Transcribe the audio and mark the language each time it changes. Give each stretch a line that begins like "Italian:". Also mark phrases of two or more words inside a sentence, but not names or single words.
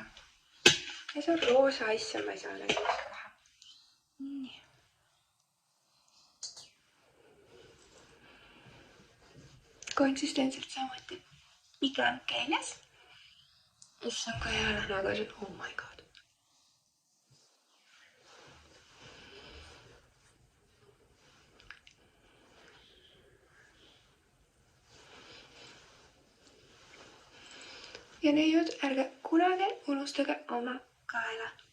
Estonian: Ja see on roosa, issand, ma ei saa näidata kohe. Nii. Konsistentselt samuti pigem keeles. Issand, kui hea lähnaga see on.
English: Oh my god.
Estonian: Ja neiud, ärge kunagi unustage oma kaela.